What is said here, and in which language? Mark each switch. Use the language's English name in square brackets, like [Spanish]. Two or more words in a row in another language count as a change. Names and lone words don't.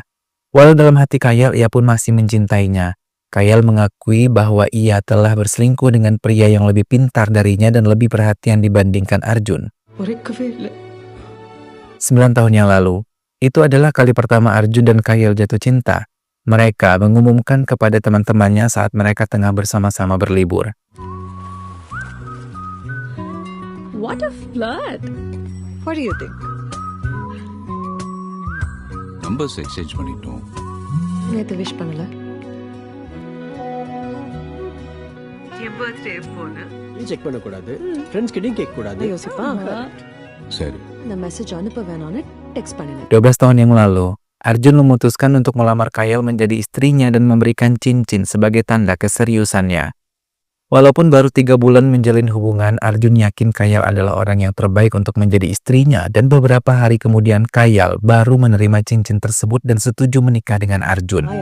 [Indonesian] Walau dalam hati Kayal ia pun masih mencintainya, Kayal mengakui bahwa ia telah berselingkuh dengan pria yang lebih pintar darinya dan lebih perhatian dibandingkan Arjun. 9 tahun yang lalu, itu adalah kali pertama Arjun dan Kayal jatuh cinta. Mereka mengumumkan kepada teman-temannya saat mereka tengah bersama-sama berlibur. [English] What a flirt! What do you think? Numbers exchange [Tamil] பண்ணிட்டோம். நேத்து விஷ் பண்ணல. என் பர்த்டே எப்போன்னு செக் பண்ண கூடாது. ஃப்ரெண்ட்ஸ் கிட்டயும் கேட்க கூடாது. யோசிப்பா. சரி. இந்த மெசேஜ் அனுப்ப வேணாம்னு டெக்ஸ்ட் பண்ணினேன். [Indonesian] 12 tahun yang lalu, Arjun memutuskan untuk melamar Kayal menjadi istrinya dan memberikan cincin sebagai tanda keseriusannya. Walaupun baru 3 bulan menjalin hubungan, Arjun yakin Kayal adalah orang yang terbaik untuk menjadi istrinya dan beberapa hari kemudian Kayal baru menerima cincin tersebut dan setuju menikah dengan Arjun.